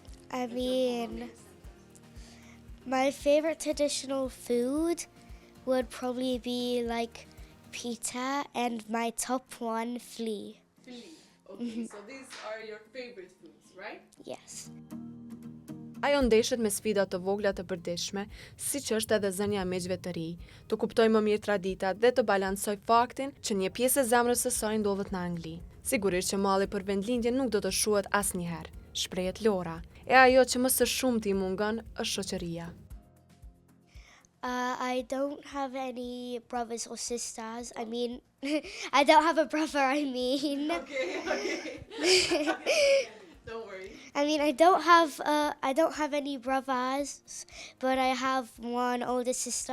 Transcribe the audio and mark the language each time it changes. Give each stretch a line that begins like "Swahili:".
English: I If your color mean, makes sense. my favorite traditional food would probably be like pita, and my top one, flea. Flea. Okay, so these are your favorite foods, right? Yes.
Albanian: Ajo ndeshet me sfida të vogla të përditshme, siç është edhe zënia e miqve të ri, të kuptojë më mirë traditat dhe të balancojë faktin që një pjesë e zemrës së saj ndodhet në Angli. Sigurisht që malli për vendlindjen nuk do të shuhet asnjëherë, shprehet Lora. E ajo që më së shumti i mungon është shoqëria.
English: I don't have any brothers or sisters. I mean, I don't have a brother, I mean. Okay. Don't worry. I mean, I don't have any brothers, but I have one older sister.